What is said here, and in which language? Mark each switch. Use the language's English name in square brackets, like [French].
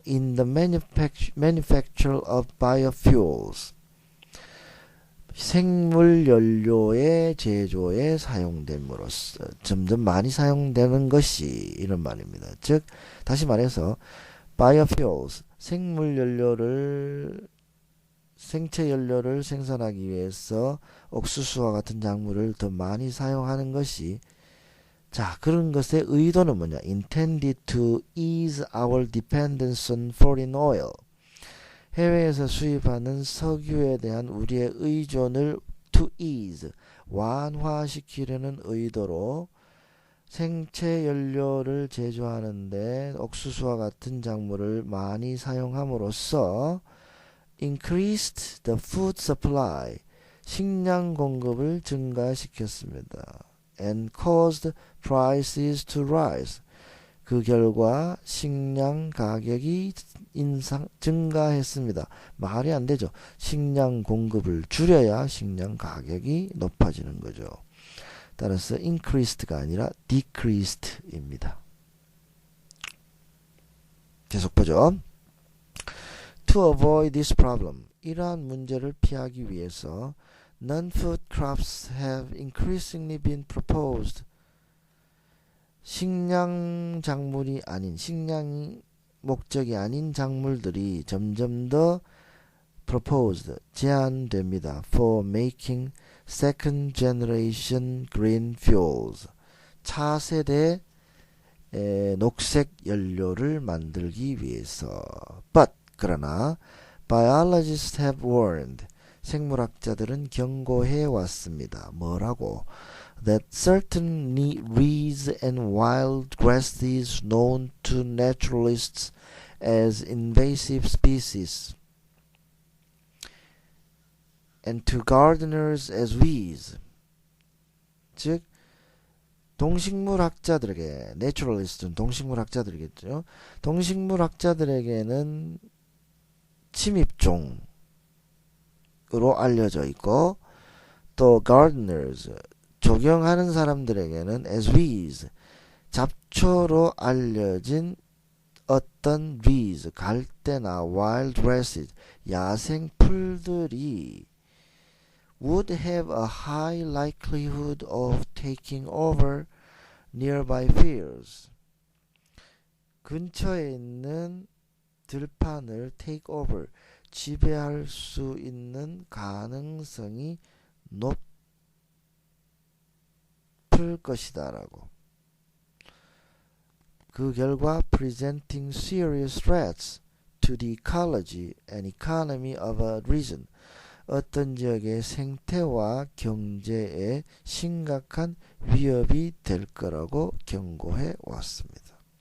[English] In the manufacture of biofuels, [Korean] 생물 연료의 제조에 사용됨으로써 점점 많이 사용되는 것이 이런 말입니다. 즉 다시 말해서 biofuels, 생물 연료를 생체 연료를 생산하기 위해서 옥수수와 같은 작물을 더 많이 사용하는 것이, 자, 그런 것의 의도는 뭐냐? [English] Intended to ease our dependence on foreign oil. [Korean] 해외에서 수입하는 석유에 대한 우리의 의존을 to ease, 완화시키려는 의도로 생체 연료를 제조하는데 옥수수와 같은 작물을 많이 사용함으로써 [English] increased the food supply, [Korean] 식량 공급을 증가시켰습니다. [English] And caused prices to rise. [Korean] 그 결과 식량 가격이 증가했습니다. 말이 안 되죠. 식량 공급을 줄여야 식량 가격이 높아지는 거죠. 따라서 increased가 아니라 decreased입니다. 계속 보죠. [English] To avoid this problem, [Korean] 이러한 문제를 피하기 위해서 [English] non-food crops have increasingly been proposed. [Korean] 식량 작물이 아닌, 식량이 목적이 아닌 작물들이 점점 더 proposed, 제한됩니다. [English] For making second generation green fuels, [Korean] 차세대 녹색 연료를 만들기 위해서. [English] But, [Korean] 그러나 [English] biologists have warned, [Korean] 생물학자들은 경고해 왔습니다. 뭐라고? [English] That certain reeds and wild grasses known to naturalists as invasive species and to gardeners as weeds, [Korean] 즉 동식물학자들에게, 내추럴리스트는 동식물학자들이겠죠. 동식물학자들에게는 침입종으로 알려져 있고, 또 gardeners, 조경하는 사람들에게는 as weeds, 잡초로 알려진 어떤 weeds, 갈대나 wild grasses, 야생 풀들이 [English] would have a high likelihood of taking over nearby fields, [Korean] 근처에 있는 들판을 take over, 지배할 수 있는 가능성이 높을 것이다 라고. 그 결과 [English] presenting serious threats to the ecology and economy of a region. [Korean] 어떤 지역의 생태와 경제에 심각한 위협이 될 거라고 경고해 왔습니다.